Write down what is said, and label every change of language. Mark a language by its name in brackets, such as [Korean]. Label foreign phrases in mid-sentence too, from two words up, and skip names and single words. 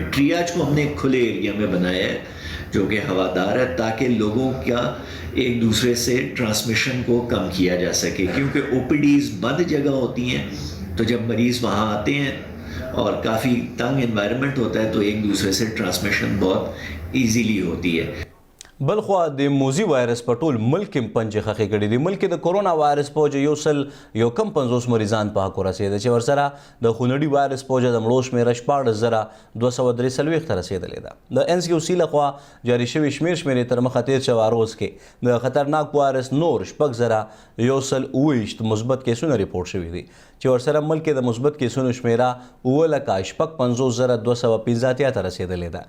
[Urdu] ٹرائیاژ کو ہم نے کھلے ایریا میں بنایا ہے جو کہ ہوادار ہے تاکہ لوگوں کا ایک دوسرے سے ٹرانسمیشن کو کم کیا جا سکے، کیونکہ او پی ڈیز بند جگہ ہوتی ہیں تو جب مریض وہاں آتے ہیں اور کافی تنگ انوائرنمنٹ ہوتا ہے تو ایک دوسرے سے ٹرانسمیشن بہت ایزیلی ہوتی ہے. [Pashto] بل خو د موزي وایرس په ټول ملک کې پنځه خخې کړي دي. ملک د کورونا وایرس په وجه 150 مریضان په حق رسیدل چې ورسره د خونړي وایرس په وجه د مړو شمېره 14,243 ته رسیدلې ده. د NCOC لخوا جاري شوي شمېرې تر مخه تیر شوی روز کې د خطرناک وایرس نور 6,128 مثبت کیسونه ریپورټ شوي دي چې ورسره ملک کې د مثبت کیسونو شمېره 7,55,215 ته رسیدلې ده.